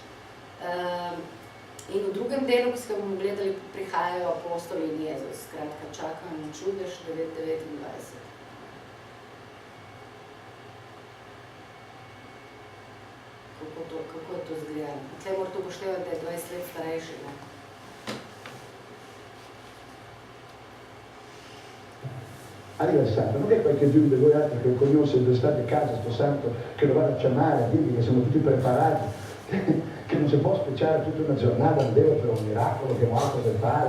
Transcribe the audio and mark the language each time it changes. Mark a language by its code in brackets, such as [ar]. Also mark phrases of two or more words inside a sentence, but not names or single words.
[sl] In v drugem delu, ki smo bomo gledali, prihajajo apostoli in Jezus. Skratka, čakajo na čudež 9:29. Kako je to zgledano? Tukaj morate upoštevati, da je 20 let starejši. [it] Arriva il santo, non è qualche giù di voi altri che conosce dove state a casa, sto santo, che lo vado a chiamare, a dirgli che siamo tutti preparati, che non si può speciare tutta una giornata a Dio per un miracolo che non ha cosa da fare.